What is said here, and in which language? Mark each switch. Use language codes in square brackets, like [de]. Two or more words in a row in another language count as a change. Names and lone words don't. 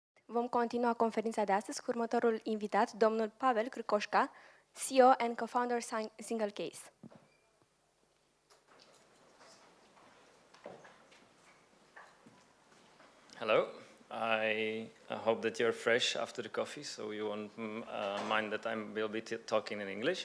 [ro] Vom continua conferința de astăzi cu următorul invitat, domnul Pavel Krkoška, [en] CEO and co-founder Single Case. Hello. I hope that you're fresh after the coffee, so you won't mind that I will be talking in English.